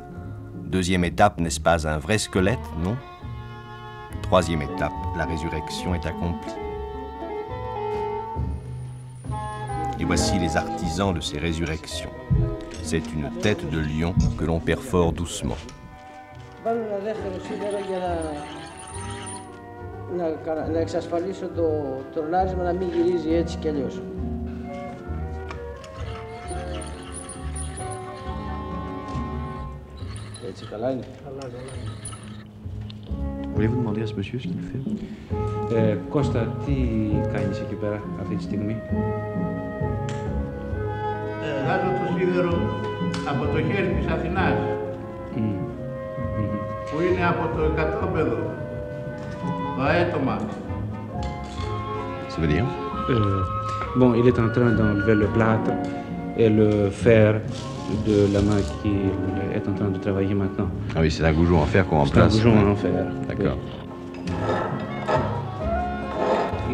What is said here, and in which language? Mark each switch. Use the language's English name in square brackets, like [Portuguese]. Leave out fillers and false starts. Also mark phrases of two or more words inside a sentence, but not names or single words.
[French] Deuxième étape, n'est-ce pas un vrai squelette, non? Troisième étape, la résurrection est accomplie. Et voici les artisans de ces résurrections. C'est une tête de lion que l'on perfore doucement. [Greek] Να εξασφαλίσω το ρολάρισμα να μην γυρίζει έτσι κι αλλιώς. Έτσι καλά είναι. [French] Voulez-vous demander à ce monsieur ce qu'il fait? [Greek] Κώστα, τι κάνεις εκεί πέρα αυτή τη στιγμή? Βγάζω το σίδερο από το χέρι της Αθηνάς, που είναι από το εκατόπεδο. [French] Ça veut dire Bon, il est en train d'enlever le plâtre et le fer de la main qu'il est en train de travailler maintenant. Ah oui, c'est un goujon en fer qu'on remplace. C'est un goujon en fer. D'accord. Oui.